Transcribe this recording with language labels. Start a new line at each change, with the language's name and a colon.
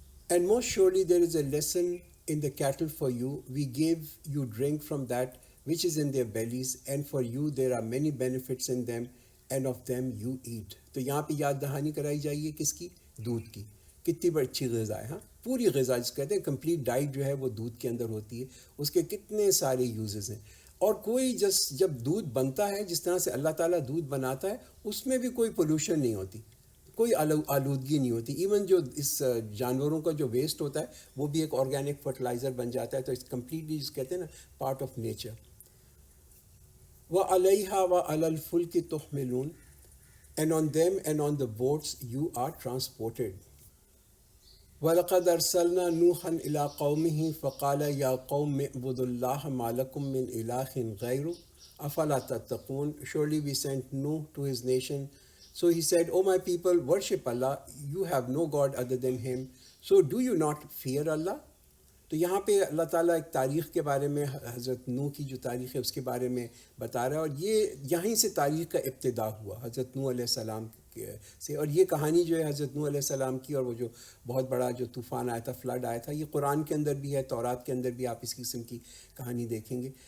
English: And most surely there is a lesson in the cattle for you. We gave you drink from that which is in their bellies, and for you there are many benefits in them, and of them you eat.
Urdu: تو یہاں پہ یاد دہانی کرائی جائیے کس کی؟ دودھ کی. کتنی بڑی اچھی غذا ہے، ہاں پوری غذا جس کہتے ہیں کمپلیٹ ڈائٹ جو ہے وہ دودھ کے اندر ہوتی ہے، اس کے کتنے سارے یوزز ہیں. اور کوئی جب دودھ بنتا ہے جس طرح سے اللہ تعالیٰ دودھ بناتا ہے اس میں بھی کوئی پولوشن نہیں ہوتی، کوئی آلودگی نہیں ہوتی. ایون جو اس جانوروں کا جو ویسٹ ہوتا ہے وہ بھی ایک آرگینک فرٹیلائزر بن جاتا ہے. تو
English: it's completely
Urdu: جس کہتے ہیں نا
English: Part of nature.
Arabic: وَعَلَيْهَا وَعَلَى الْفُلْكِ تُحْمِلُونَ.
English: And on them and on the boats you are transported.
Arabic: وَلَقَدْ أَرْسَلْنَا نُوحًا إِلَىٰ قَوْمِهِ فَقَالَ يَا قَوْمِ اعْبُدُوا اللَّهَ مَا لَكُم مِّنْ إِلَٰهٍ غَيْرُهُ أَفَلَا تَتَّقُونَ.
English: Surely we sent Nuh to his nation. So he said, O my people, worship Allah. You have no God other than him. So do you not fear Allah?
Urdu: تو یہاں پہ اللہ تعالیٰ ایک تاریخ کے بارے میں، حضرت نوح کی جو تاریخ ہے اس کے بارے میں بتا رہا ہے، اور یہ یہیں سے تاریخ کا ابتدا ہوا حضرت نوح علیہ السلام سے. اور یہ کہانی جو ہے حضرت نوح علیہ السلام کی، اور وہ جو بہت بڑا جو طوفان آیا تھا، فلڈ آیا تھا، یہ قرآن کے اندر بھی ہے، تورات کے اندر بھی آپ اس قسم کی کہانی دیکھیں گے.